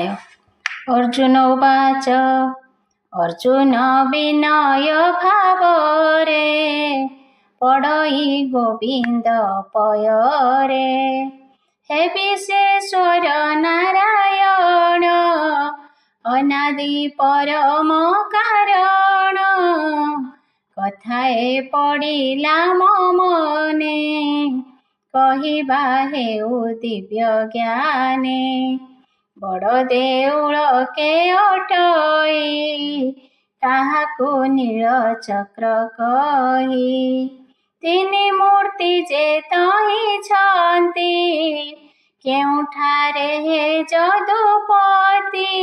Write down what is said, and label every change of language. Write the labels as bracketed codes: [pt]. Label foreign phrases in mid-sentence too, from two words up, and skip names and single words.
[sa] अर्जुन उवाच [or] ଅର୍ଜୁନ ବିନୟ ଭାବରେ ପଢ଼ଇ ଗୋବିନ୍ଦ ପୟରେ ହେ ବିଶ୍ୱେଶ୍ୱର ନାରାୟଣ ଅନାଦି ପରମ କାରଣ କଥାଏ ପଡ଼ିଲା ମନେ କହିବା ହେଉ ଦିବ୍ୟ ଜ୍ଞାନେ ବଡ଼ ଦେଉଳ କେ ଅଟଇ ତାହାକୁ ନୀଳଚକ୍ର କହି ତିନି ମୂର୍ତ୍ତି ଯେ ତହିଁ ଛନ୍ତି କେଉଁଠାରେ ହେ ଯଦୁପତି